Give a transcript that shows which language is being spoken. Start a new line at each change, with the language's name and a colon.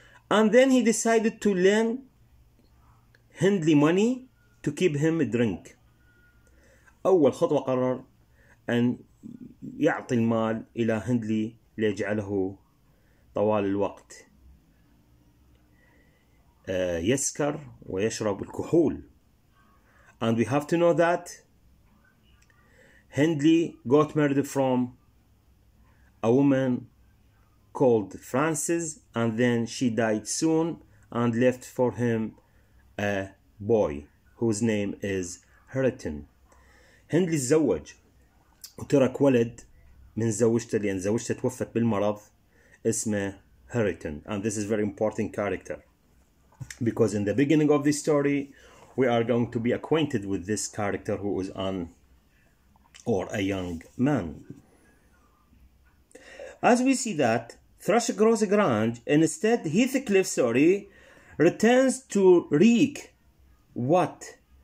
English: And then he decided to lend Hindley money to keep him drink.
Arabic: أول خطوة قرر أن يعطي المال إلى هندلي ليجعله طوال الوقت يسكر ويشرب الكحول.
English: And we have to know that Hindley got married from a woman called Frances, and then she died soon and left for him a boy whose name is Heriton.
Arabic: هندلي تزوج وترك ولد من زوجته لأن زوجته توفت بالمرض اسمه Heriton.
English: And this is very important character, because in the beginning of the story we are going to be acquainted with this character who is a young man. As we see that Thrushcross Grange, instead Heathcliff, returns to wreak what?